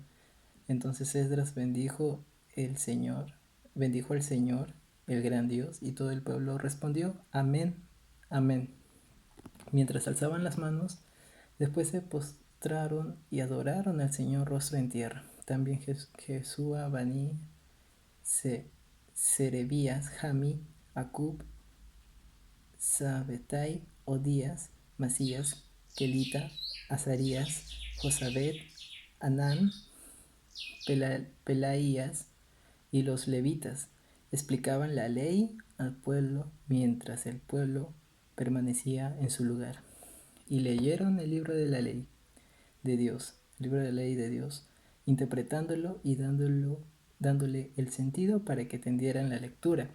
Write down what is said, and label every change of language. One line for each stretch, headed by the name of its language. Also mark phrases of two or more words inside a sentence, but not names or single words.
Spanish: Entonces Esdras bendijo al Señor, el gran Dios, y todo el pueblo respondió, amén, amén. Mientras alzaban las manos, después se postraron y adoraron al Señor rostro en tierra. También Jesúa, Baní, Serebías, Jami, Acub, Sabetai, Odías, Masías, Kelita, Azarías, Josabed, Anán, Pelaías y los levitas explicaban la ley al pueblo mientras el pueblo permanecía en su lugar. Y leyeron el libro de la ley de Dios, el libro de la ley de Dios, interpretándolo y dándole el sentido para que entendieran la lectura.